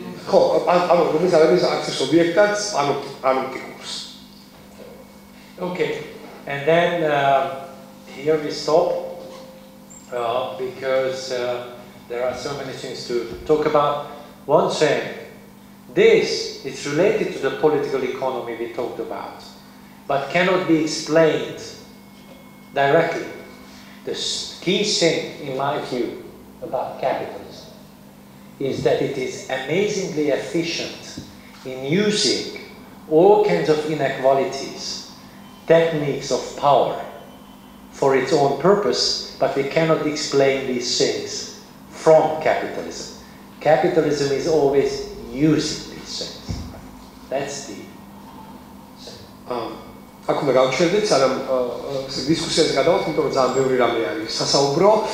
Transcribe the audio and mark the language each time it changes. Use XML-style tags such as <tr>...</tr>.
<ka>ხო, ანუ რომელიც არის აქციის ობიექტად პანოპტიკურს.</ka> <en>Okay, and then here we stop. Because there are so many things to talk about. One thing, this is related to the political economy we talked about, but cannot be explained directly. The key thing, in my view, about capitalism is that it is amazingly efficient in using all kinds of inequalities, techniques of power, for its own purpose, but we cannot explain these things from capitalism. Capitalism is always using these things. That's the thing.</en> <ka>აქ უნდა გავჩერდეთ, სანამ დისკუსიაზე გადავართ, იმიტომ რომ ძალიან ბევრი რამე არის სასაუბრო.</ka>